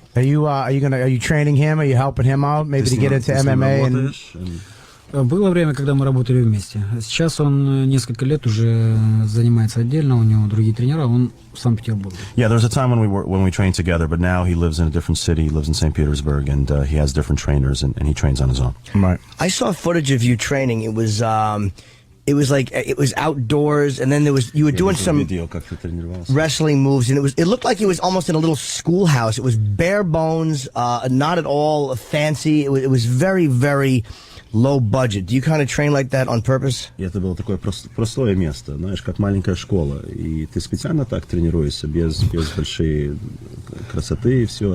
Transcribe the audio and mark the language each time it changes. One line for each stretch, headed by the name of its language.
English: Are you training him? Are you helping him out maybe to get into MMA?
Russian: Было время, когда мы работали вместе. Сейчас он несколько лет уже занимается отдельно, у него другие тренера, он в Санкт-Петербурге.
English: Yeah, there was a time when we trained together, but now he lives in a different city. He lives in St. Petersburg, and he has different trainers, and he trains on his own. Right. I saw footage of you training. It was outdoors, and then you were doing some wrestling moves, and it looked like it was almost in a little schoolhouse. It was bare bones, not at all fancy. It was very, very low budget. Do you kind of train like that on purpose?
Russian: И это было такое простое место, знаешь, как маленькая школа. И ты специально так тренируешься, без большой красоты, и все.